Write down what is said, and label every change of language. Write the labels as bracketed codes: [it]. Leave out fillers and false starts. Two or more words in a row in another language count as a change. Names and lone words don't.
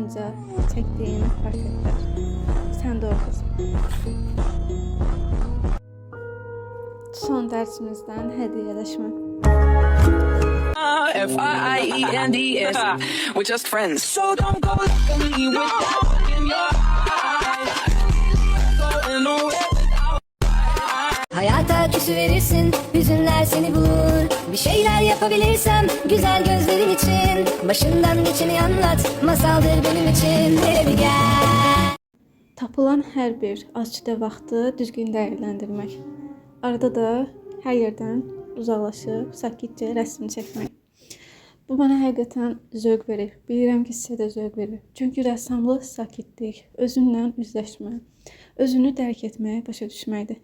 [tr] çektiğin portretler. Sen de oxusun. Son dersimizden hediyeleşme. [en] Friends. We're just friends. So don't go look at me with that look in your eyes. Going away without. [tr] Hayata küsü verirsin, hüzünler seni bulur. Bir şeyler yapabilirsem güzel gözlerin için. Başından geçeni anlat, masaldır benim için. Hele bir gel. [az] Tapılan hər bir azçıda vaxtı düzgün dəyərləndirmək. Arada da hər yerdən uzaqlaşıb sakitcə rəsm çəkmək. Bu mənə həqiqətən zövq verir. Bilirəm ki, sizə də zövq verir. Çünki rəssamlıq sakitlik, özünlə üzləşmə, özünü dərk etməyə, başa düşməkdir.